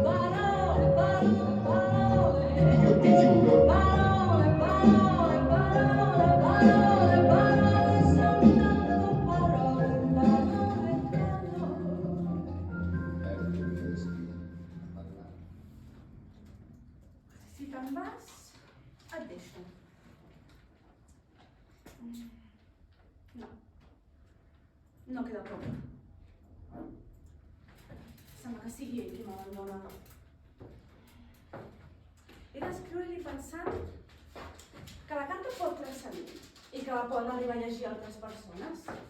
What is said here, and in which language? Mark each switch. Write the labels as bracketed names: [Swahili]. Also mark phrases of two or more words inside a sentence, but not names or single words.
[Italian] Parole, parole, parole. Io ti giuro. Parole, parole, parole, parole, parole, soltanto parole, parole, parole. Ecco il mio destino. Parlare. [Catalan] Si te'n vas, et deixo. No queda prou. Sembla que sigui ell qui m'abandona. He d'escriure-li pensant que la carta pot transcendir i que la poden arribar a llegir altres persones.